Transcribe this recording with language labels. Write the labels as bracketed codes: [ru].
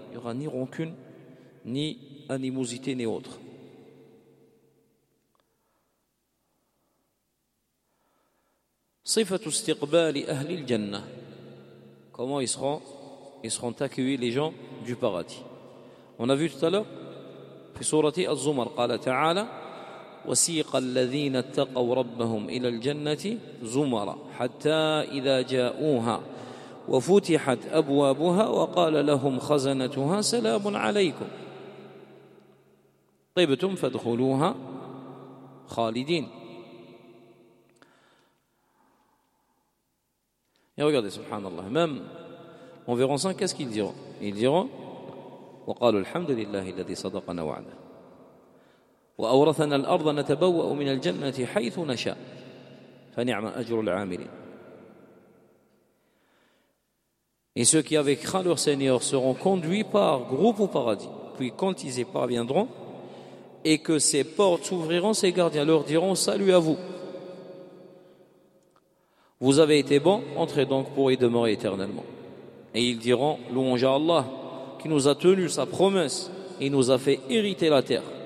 [fr] Il n'y aura ni rancune, ni animosité, ni autre. [ar] Sifatu istiqbali ahli al-jannah. [fr] Comment ils seront accueillis les gens du paradis. On a vu tout à l'heure que sourate [ar] Az-Zumar qala ta'ala وسيق الذين اتقوا ربهم الى الجنه زمرا حتى اذا جاءوها وفتحت ابوابها وقال لهم خزنتها سلام عليكم طيبتم فادخلوها خالدين. [fr] Et regardez, subhanallah, même en verrant ça, qu'est-ce qu'ils diront? Ils diront [ar] وقالوا الحمد لله الذي صدقنا وعده وأورثنا الأرض نتبوأ من الجنة حيث نشاء فنعم أجر العاملين. [fr] Et ceux qui avaient craint leur Seigneur seront conduits par groupe au paradis, puis quand ils y parviendront et que ces portes s'ouvriront, ces gardiens leur diront salut à vous. Vous avez été bons, entrez donc pour y demeurer éternellement. Et ils diront louange à Allah qui nous a tenu sa promesse et nous a fait hériter la terre.